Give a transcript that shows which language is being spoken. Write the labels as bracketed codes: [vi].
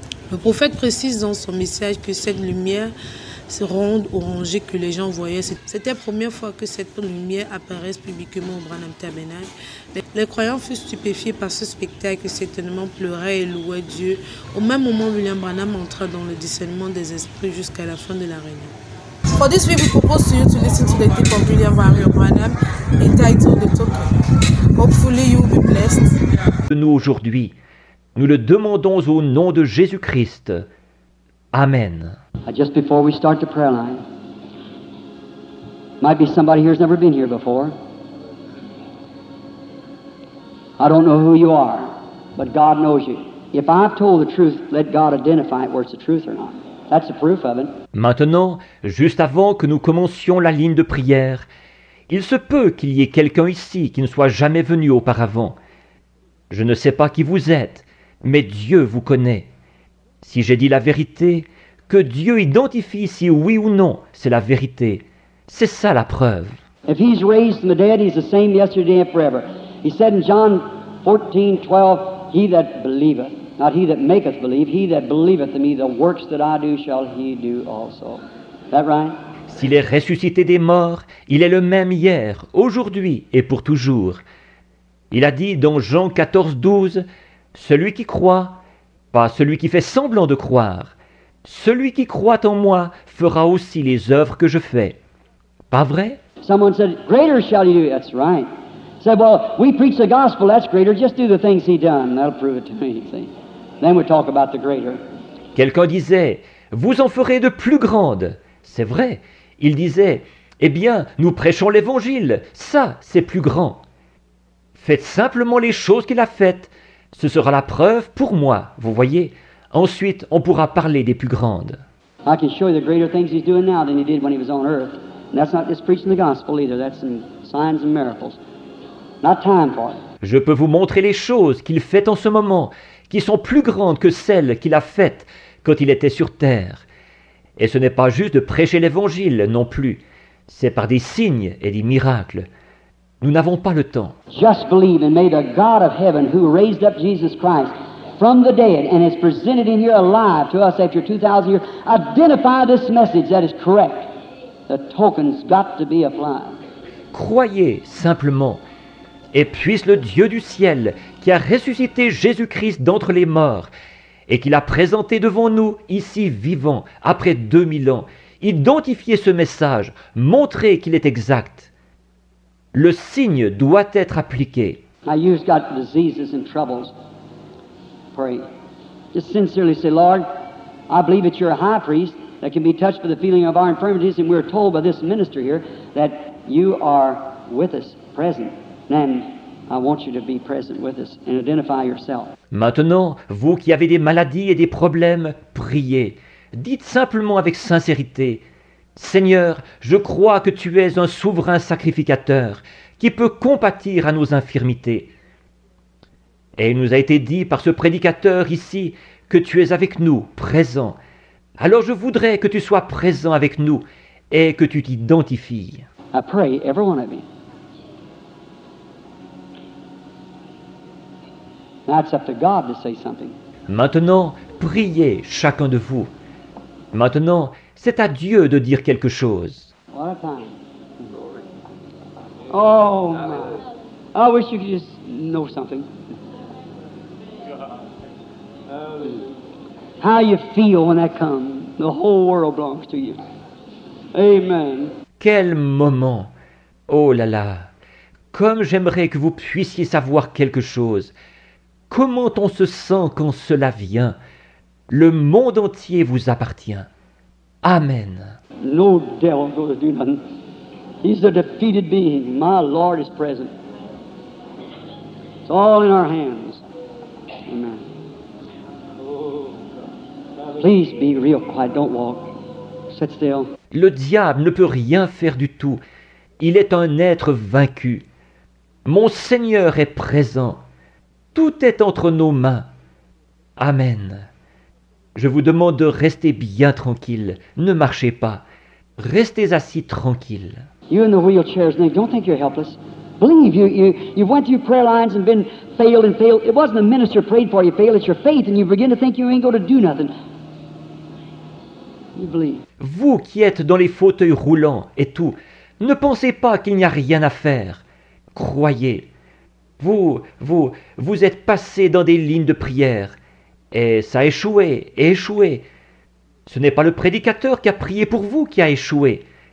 [fr] Le prophète précise dans son message que cette lumière ronde orangée que les gens voyaient, c'était la première fois que cette lumière apparaisse publiquement au Branham Tabernacle. Les croyants furent stupéfiés par ce spectacle, certainement pleuraient et louaient Dieu. Au même moment, William Branham entra dans le discernement des esprits jusqu'à la fin de la réunion. [en] For this week, we propose to you to listen to the tape of William Branham entitled The Token. Hopefully, you will be blessed. [fr] Nous aujourd'hui, nous le demandons au nom de Jésus-Christ. Amen. [en] Just before we start the prayer line, might be somebody here who's never been here before. I don't know who you are, but God knows you. If I've told the truth, let God identify it where it's the truth or not. That's the proof of it. [fr] Maintenant, juste avant que nous commencions la ligne de prière, il se peut qu'il y ait quelqu'un ici qui ne soit jamais venu auparavant. Je ne sais pas qui vous êtes, mais Dieu vous connaît. Si j'ai dit la vérité, que Dieu identifie si oui ou non, c'est la vérité. C'est ça la preuve. [en] If He's raised from the dead, He's the same yesterday and forever. He said in John 14:12, He that believeth, not he that maketh believe, he that believeth in me, the works that I do shall he do also. Is that right? [fr] S'il est ressuscité des morts, il est le même hier, aujourd'hui et pour toujours. Il a dit dans Jean 14:12, celui qui croit, pas celui qui fait semblant de croire, celui qui croit en moi fera aussi les œuvres que je fais. Pas vrai? [en] Someone said, greater shall you do. That's right. Said, well, we preach the gospel, that's greater. Just do the things he done. That'll prove it to me, see. Then we talk about the greater. [fr] Quelqu'un disait, vous en ferez de plus grandes. C'est vrai. Il disait, eh bien, nous prêchons l'évangile. Ça, c'est plus grand. Faites simplement les choses qu'il a faites. Ce sera la preuve pour moi, vous voyez. Ensuite, on pourra parler des plus grandes. [en] I can show you the greater things he's doing now than he did when he was on earth. And that's not just preaching the gospel either. That's in signs and miracles. Not time for it. [fr] Je peux vous montrer les choses qu'il fait en ce moment, qui sont plus grandes que celles qu'il a faites quand il était sur terre. Et ce n'est pas juste de prêcher l'évangile non plus. C'est par des signes et des miracles. Nous n'avons pas le temps. [en] Just believe and may the God of heaven who raised up Jesus Christ from the dead and is presented in here alive to us after 2,000 years, identify this message that is correct. The token's got to be applied. [fr] Croyez simplement, et puisse le Dieu du ciel, qui a ressuscité Jésus-Christ d'entre les morts, et qui l'a présenté devant nous, ici vivant, après 2000 ans, identifier ce message, montrer qu'il est exact. Le signe doit être appliqué. [en] Now you've got diseases and troubles. Pray. Just sincerely say, Lord, I believe that you're a high priest that can be touched by the feeling of our infirmities, and we're told by this minister here that you are with us, present. And I want you to be present with us and identify yourself. [fr] Maintenant, vous qui avez des maladies et des problèmes, priez. Dites simplement avec sincérité, Seigneur, je crois que tu es un souverain sacrificateur qui peut compatir à nos infirmités. Et il nous a été dit par ce prédicateur ici que tu es avec nous, présent. Alors je voudrais que tu sois présent avec nous et que tu t'identifies. [en] I pray, every one of you. Now it's up to God to say something. [fr] Maintenant, priez chacun de vous. Maintenant, c'est à Dieu de dire quelque chose. [en] What a time. Oh, man. I wish you could just know something. How you feel when that comes. The whole world belongs to you. Amen. [fr] Quel moment! Oh là là! Comme j'aimerais que vous puissiez savoir quelque chose. Comment on se sent quand cela vient? Le monde entier vous appartient. Amen. [en] No devil's going to do nothing. He's a defeated being. My Lord is present. It's all in our hands. Amen. Please be real quiet. Don't walk. Sit still. [fr] Le diable ne peut rien faire du tout. Il est un être vaincu. Mon Seigneur est présent. Tout est entre nos mains. Amen. Je vous demande de rester bien tranquille. Ne marchez pas. Restez assis tranquille. [en] You in the wheelchairs, don't think you're helpless. Believe you went through prayer lines and been failed and failed. It wasn't the minister prayed for you failed. It's your faith, and you begin to think you ain't going to do nothing. You believe. [fr] Vous qui êtes dans les fauteuils roulants et tout, ne pensez pas qu'il n'y a rien à faire. Croyez. Vous êtes passé dans des lignes de prière. Et ça a échoué, et échoué. Ce n'est pas le prédicateur qui a prié pour vous qui a échoué.